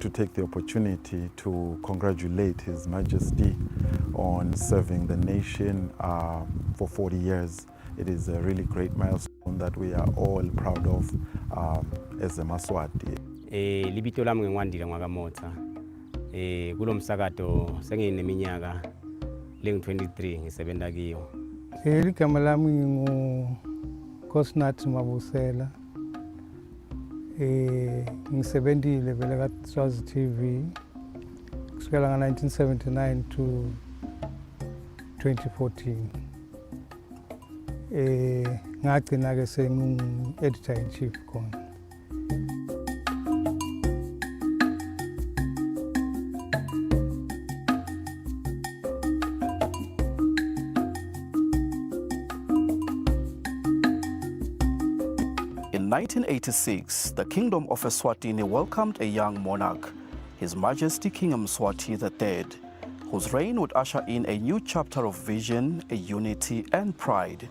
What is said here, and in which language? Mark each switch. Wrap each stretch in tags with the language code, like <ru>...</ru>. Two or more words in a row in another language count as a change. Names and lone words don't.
<en>to take the opportunity to congratulate His Majesty on serving the nation for 40 years. It is a really great milestone that we are all proud of as a Maswati.</en> <ss>Libito lami ngiwandile ngwakamotha. Kulo msakato sengineminyaka lengu-23 ngisebenza kiyo.</ss> <zu>Igama lami nginguKosinathi Mabusela.</zu> <ss>Ngisebenzile vele kaSwazi TV kusukela nga-1979 to 2014. Ngagcina-ke sengu-</ss> <en>editor-in-chief</en> <ss>khona.</ss> <en>In 1986, the Kingdom of Eswatini welcomed a young monarch, His Majesty King Mswati III, whose reign would usher in a new chapter of vision, unity, and pride.</en>